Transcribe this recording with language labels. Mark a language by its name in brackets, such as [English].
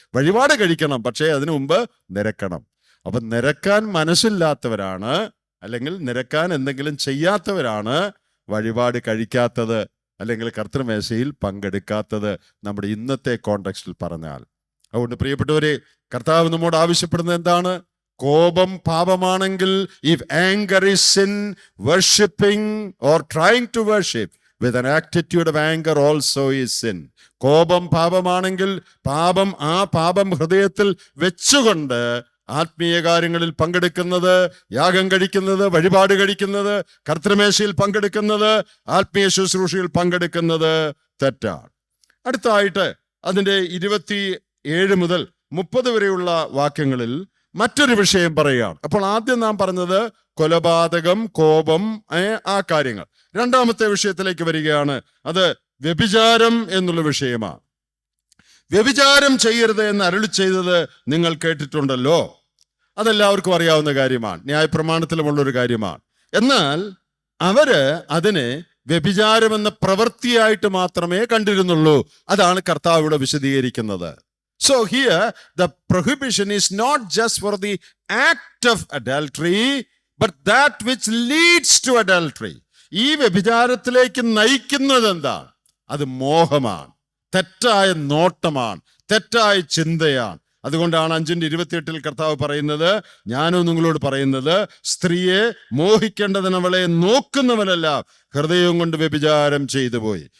[Malayalam] വഴിപാട് കഴിക്കണം, പക്ഷേ അതിനു മുമ്പ് നിരക്കണം. അപ്പൊ നിരക്കാൻ മനസ്സില്ലാത്തവരാണ്, അല്ലെങ്കിൽ നിരക്കാൻ എന്തെങ്കിലും ചെയ്യാത്തവരാണ് വഴിപാട് കഴിക്കാത്തത്. അല്ലെങ്കിൽ കർത്തൃമേശയിൽ പങ്കെടുക്കാത്തത്, നമ്മുടെ ഇന്നത്തെ കോണ്ടെക്സ്റ്റിൽ പറഞ്ഞാൽ. അതുകൊണ്ട് പ്രിയപ്പെട്ടവരെ, കർത്താവ് നമ്മോട് ആവശ്യപ്പെടുന്നത് എന്താണ്? കോപം പാപമാണെങ്കിൽ, [English] if anger is sin, worshipping or trying to worship with an attitude of anger also is sin. [Malayalam] കോപം പാപമാണെങ്കിൽ പാപം ഹൃദയത്തിൽ വെച്ചുകൊണ്ട് ആത്മീയ കാര്യങ്ങളിൽ പങ്കെടുക്കുന്നത്, യാഗം കഴിക്കുന്നത്, വഴിപാട് കഴിക്കുന്നത്, കർത്തൃമേശയിൽ പങ്കെടുക്കുന്നത്, ആത്മീയ ശുശ്രൂഷയിൽ പങ്കെടുക്കുന്നത് തെറ്റാണ്. അടുത്തതായിട്ട് അതിൻ്റെ 27 മുതൽ 30 വരെയുള്ള വാക്യങ്ങളിൽ മറ്റൊരു വിഷയം പറയുകയാണ്. അപ്പോൾ ആദ്യം നാം പറഞ്ഞത് കൊലപാതകം, കോപം, ആ കാര്യങ്ങൾ. രണ്ടാമത്തെ വിഷയത്തിലേക്ക് വരികയാണ്. അത് വ്യഭിചാരം എന്നുള്ള വിഷയമാണ്. വ്യഭിചാരം ചെയ്യരുത് എന്ന് അരുളി ചെയ്തത് നിങ്ങൾ കേട്ടിട്ടുണ്ടല്ലോ. അതെല്ലാവർക്കും അറിയാവുന്ന കാര്യമാണ്, ന്യായപ്രമാണത്തിലുമുള്ളൊരു കാര്യമാണ്. എന്നാൽ അവര് അതിനെ വ്യഭിചാരം എന്ന പ്രവൃത്തിയായിട്ട് മാത്രമേ കണ്ടിരുന്നുള്ളൂ. അതാണ് കർത്താവ് ഇവിടെ വിശദീകരിക്കുന്നത്. [English] So here the prohibition is not just for the act of adultery, but that which leads to adultery. [Malayalam] ഈ വ്യഭിചാരത്തിലേക്ക് നയിക്കുന്നത് എന്താണ്? അത് മോഹമാണ്, തെറ്റായ നോട്ടമാണ്, തെറ്റായ ചിന്തയാണ്. അതുകൊണ്ടാണ് 5:28 കർത്താവ് പറയുന്നത്, ഞാനോ നിങ്ങളോട് പറയുന്നത്, സ്ത്രീയെ മോഹിക്കേണ്ടതിന് അവളെ നോക്കുന്നവനല്ല, ഹൃദയം കൊണ്ട് വ്യഭിചാരം ചെയ്തു പോയി.